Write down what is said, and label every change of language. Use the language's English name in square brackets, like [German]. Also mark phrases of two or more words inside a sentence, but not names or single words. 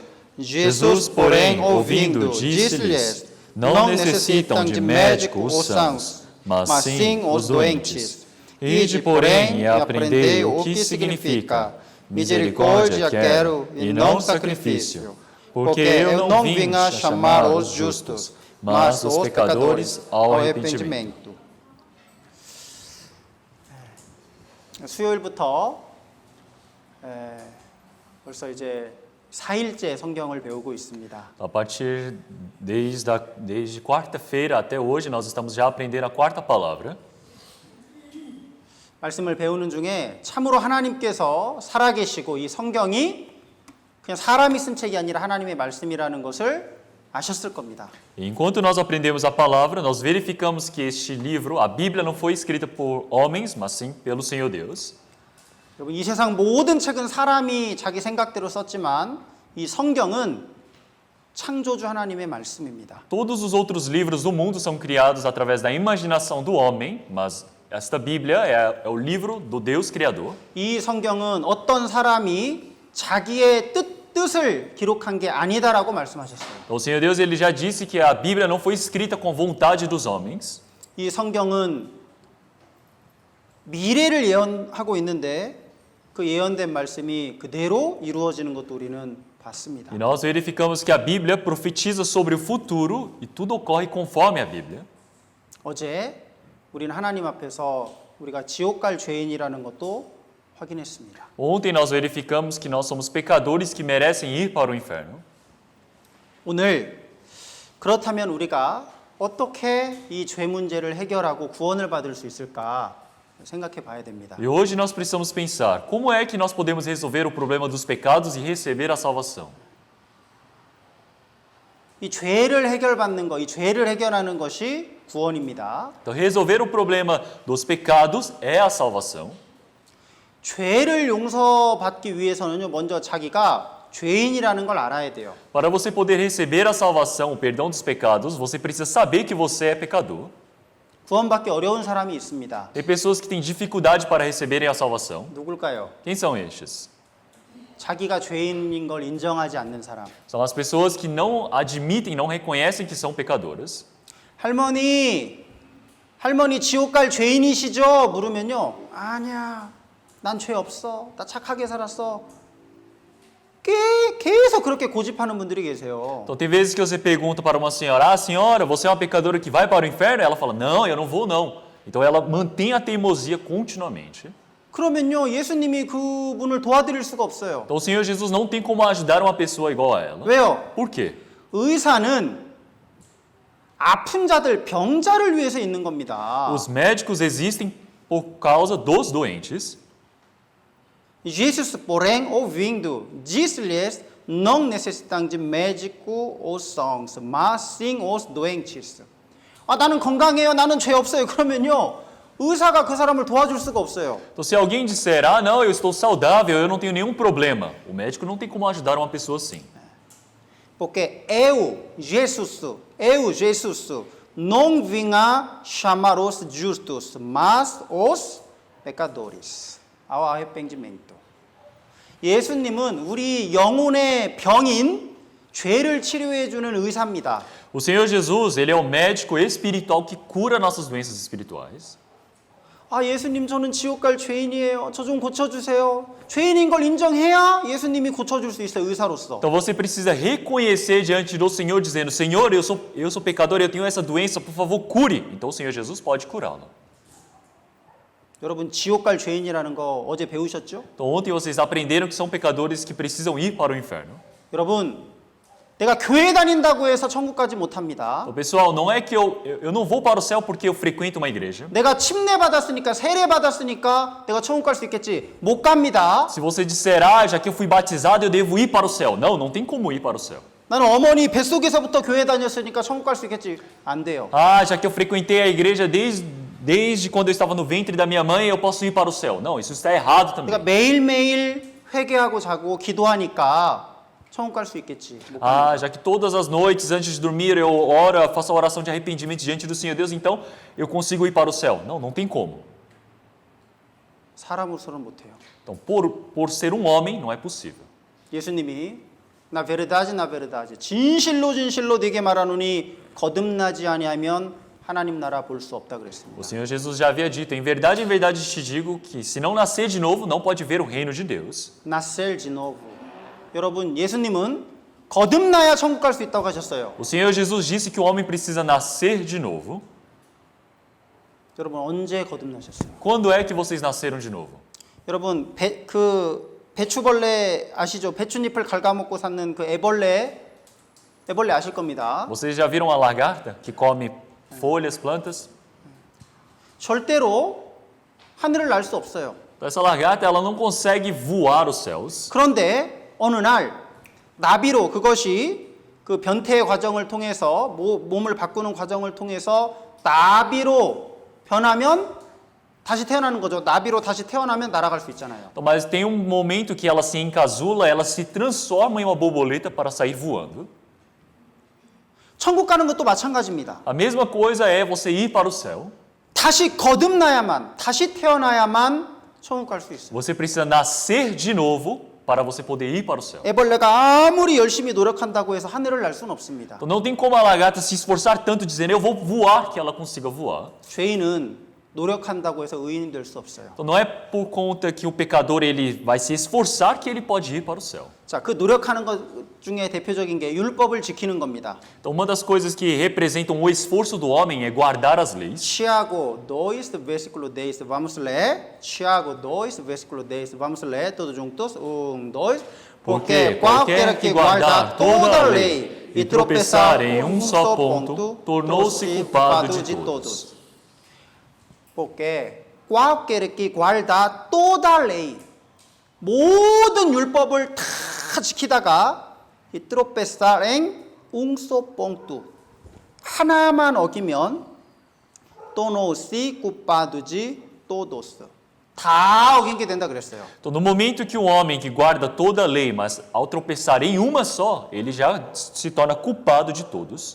[Portuguese] Jesus, porém, ouvindo, disse-lhes: Não necessitam de médico os sãos, mas sim os doentes. Ide, porém, e aprendei o que significa: misericórdia quero e não sacrifício, porque eu não vim a chamar os justos, mas os pecadores ao arrependimento. [Korean] 수요일부터 벌써 이제 4일째 성경을 배우고 있습니다. [Portuguese] A partir desde quarta-feira até hoje, nós estamos já aprendendo a quarta palavra. [Korean] 말씀을 배우는 중에 참으로 하나님께서 살아계시고 이 성경이 그냥 사람이 쓴 책이 아니라 하나님의 말씀이라는 것을 아셨을 겁니다. [Portuguese] Enquanto nós aprendemos a palavra, nós verificamos que este livro, a Bíblia, não foi escrita por homens, mas sim pelo Senhor Deus. [Korean] 여러분, 이 세상 모든 책은 사람이 자기 생각대로 썼지만 이 성경은 창조주 하나님의 말씀입니다. [Portuguese] Todos os outros livros do mundo são criados através da imaginação do homem, mas esta Bíblia é o livro do Deus Criador. [Korean] 이 성경은 어떤 사람이 자기의 뜻을 기록한 게 아니다라고 말씀하셨어요. [Portuguese] Então, o Senhor Deus ele já disse que a Bíblia não foi escrita com vontade dos homens. [Korean] 이 성경은 미래를 예언하고 있는데 그 예언된 말씀이 그대로 이루어지는 것도 우리는 봤습니다. [Portuguese] E nós verificamos que a Bíblia profetiza sobre o futuro e tudo ocorre conforme a Bíblia. [Korean] 어제 우리는 하나님 앞에서 우리가 지옥 갈 죄인이라는 것도 확인했습니다. [Portuguese] Ontem nós verificamos que nós somos pecadores que merecem ir para o inferno. [Korean] 오늘 그렇다면 우리가 어떻게 이 죄 문제를 해결하고 구원을 받을 수 있을까 생각해 봐야 됩니다. [Portuguese] E hoje nós precisamos pensar, como é que nós podemos resolver o problema dos pecados e receber a salvação? [Korean] 이 죄를 해결받는 것, 이 죄를 해결하는 것이 구원입니다. [Portuguese] Então, resolver o problema dos pecados é a salvação. [Korean] 죄를 용서받기 위해서는요, 먼저 자기가 죄인이라는 걸 알아야 돼요. [Portuguese] Para você poder receber a salvação, o perdão dos pecados, você precisa saber que você é pecador. [Korean] 구원받기 어려운 사람이 있습니다. [Portuguese] Tem pessoas que têm dificuldade para receberem a salvação. [Korean] 누굴까요? [Portuguese] Quem são estes? [Korean] 자기가 죄인인 걸 인정하지 않는 사람. [Portuguese] São as pessoas que não admitem, não reconhecem que são pecadoras. [Korean] 할머니 지옥 갈 죄인이시죠? 물으면요, 아니야, 난 죄 없어, 나 착하게 살았어. 계속 그렇게 고집하는 분들이 계세요. [Portuguese] Então tem vezes que você pergunta para uma senhora, senhora, você é uma pecadora que vai para o inferno? Ela fala, não, eu não vou não. Então ela mantém a teimosia continuamente. [Korean] 그러면요, 예수님이 그분을 도와드릴 수가 없어요. [Portuguese] Então o Senhor Jesus não tem como ajudar uma pessoa igual a ela. [Korean] 왜요? [Portuguese] Por quê? [Korean] 의사는 아픈 자들, 병자를 위해서 있는 겁니다. [Portuguese] Os médicos existem por causa dos doentes. Jesus, porém, ouvindo, disse-lhes: não necessitam de médico os sãos, mas sim os doentes. [Korean] 나는 건강해요. 나는 죄 없어요. 그러면요, 의사가 그 사람을 도와줄 수가 없어요. [Portuguese] Então, se alguém disser, ah, não, eu estou saudável, eu não tenho nenhum problema, o médico não tem como ajudar uma pessoa assim. Porque Jesus não vinha chamar os justos, mas os pecadores ao arrependimento. [Korean] 예수님은 우리 영혼의 병인 죄를 치료해 주는 의사입니다. [Portuguese] O Senhor Jesus, ele é o médico espiritual que cura nossas doenças espirituais. [Korean] 예수님 저는 지옥 갈 죄인이에요. 저 좀 고쳐주세요. 죄인인 걸 인정해야 예수님이 고쳐줄 수 있어요. 의사로서. [Portuguese] Então você precisa reconhecer diante do Senhor, dizendo, Senhor, eu sou pecador, eu tenho essa doença, por favor, cure. Então o Senhor Jesus pode curá-lo. [Korean] 여러분 지옥 갈 죄인이라는 거 어제 배우셨죠? [Portuguese] Então ontem vocês aprenderam que são pecadores que precisam ir para o inferno. [Korean] 여러분 내가 교회 다닌다고 해서 천국 가지 못합니다. [Portuguese] Então, pessoal, não é que eu não vou para o céu porque eu frequento uma igreja. [Korean] 내가 침례 받았으니까 세례 받았으니까 내가 천국 갈 수 있겠지. 못 갑니다. [Portuguese] Se você disser, ah, já que eu fui batizado, eu devo ir para o céu. Não, não tem como ir para o céu. [Korean] 나는 어머니 뱃속에서부터 교회 다녔으니까 천국 갈 수 있겠지. 안 돼요. [Portuguese] Ah, já que eu frequentei a igreja desde quando eu estava no ventre da minha mãe, eu posso ir para o céu. Não, isso está errado também. [Korean] 내가 매일매일 회개하고 자고 기도하니까 천국 갈 수 있겠지. 못 [Portuguese] Ah, [Korean] 갑니다. [Portuguese] já que todas as noites antes de dormir eu oro, faço a oração de arrependimento diante do Senhor Deus, então eu consigo ir para o céu. Não, não tem como. [Korean] 사람으로서는 못 해요. [Portuguese] Então, por ser um homem, não é possível. [Korean] 예수님이 [Portuguese] na verdade [Korean] 진실로 네게 말하노니 거듭나지 아니하면 하나님 나라 볼 수 없다 그랬습니다. [Portuguese] O Senhor Jesus já havia dito, em verdade te digo que se não nascer de novo, não pode ver o reino de Deus. nascer de novo. [Korean] 여러분 예수님은 거듭나야 천국 갈 수 있다고 하셨어요. [Portuguese] O Senhor Jesus disse que o homem precisa nascer de novo. [Korean] 여러분 언제 거듭나셨어요? [Portuguese] Quando é que vocês nasceram de novo? [Korean] 여러분 배추벌레 아시죠? 배추잎을 갉아먹고 사는 그 애벌레 아실 겁니다. [Portuguese] Vocês já viram a lagarta que come folhas, plantas? [Korean] 절대로 하늘을 날 수 없어요. [Portuguese] Então, essa lagarta ela não consegue voar os céus. [Korean] 그런데 어느 날 나비로 그것이 그 변태의 과정을 통해서 몸을 바꾸는 과정을 통해서 나비로 변하면 다시 태어나는 거죠. 나비로 다시 태어나면 날아갈 수 있잖아요. [Portuguese] Então, mas tem um momento que ela se encasula, ela se transforma em uma borboleta para sair voando. [Korean] 천국 가는 것도 마찬가지입니다. [Portuguese] A mesma coisa é você ir para o céu. [Korean] 다시 거듭나야만, 다시 태어나야만 천국 갈 수 있어요. [Portuguese] Você precisa nascer de novo para você poder ir para o céu. [Korean] 애벌레가 아무리 열심히 노력한다고 해서 하늘을 날 수는 없습니다. [Portuguese] Então não tem como a lagarta se esforçar tanto dizendo eu vou voar que ela consiga voar. [Korean] 죄인은 노력한다고 해서 의인이 될 수 없어요. [Portuguese] Então não é por conta que o pecador ele vai se esforçar que ele pode ir para o céu. [Korean] 자, 그 노력하는 것 중에 대표적인 게 율법을 지키는 겁니다. [Portuguese] Então uma das coisas que representam o esforço do homem é guardar as leis. Tiago 2, versículo 10, vamos ler. Tiago 2, versículo 10, vamos ler todos juntos. 1, 2. Porque qualquer que guardar toda a lei e tropeçar em um só ponto, tornou-se culpado de todos. Porque qualquer que guardar toda a lei, [Korean] 모든 율법을 다 지키다가 이 [Portuguese] tropeçar em um só ponto, [Korean] 하나만 어기면 [Portuguese] tornou-se culpado de todos. [Korean] 다 어긴 게 된다 그랬어요. [Portuguese] Então no momento que o homem que guarda toda a lei, mas ao tropeçar em uma só, ele já se torna culpado de todos.